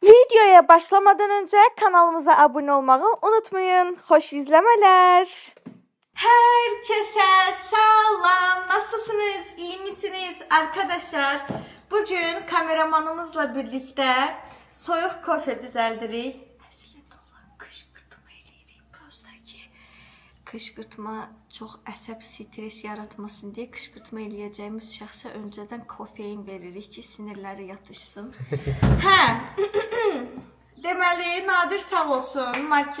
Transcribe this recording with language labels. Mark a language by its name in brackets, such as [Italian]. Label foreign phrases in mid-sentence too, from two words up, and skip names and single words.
[Turkish] Videoya başlamadan önce kanalımıza abone olmayı unutmayın. Hoş izlemeler. Herkese selam. Nasılsınız? İyi misiniz arkadaşlar? [Azerbaijani] Bugün kameramanımızla birlikte soyuq kofe düzəldirik. Kışkırtma eləyirik. Prostaki kışkırtma çox əsəb stres yaratmasın deyə kışkırtma eləyəcəyimiz şəxsə öncədən kofein veririk ki, sinirləri yatışsın. Deməli, Nadir sağ olsun. Market...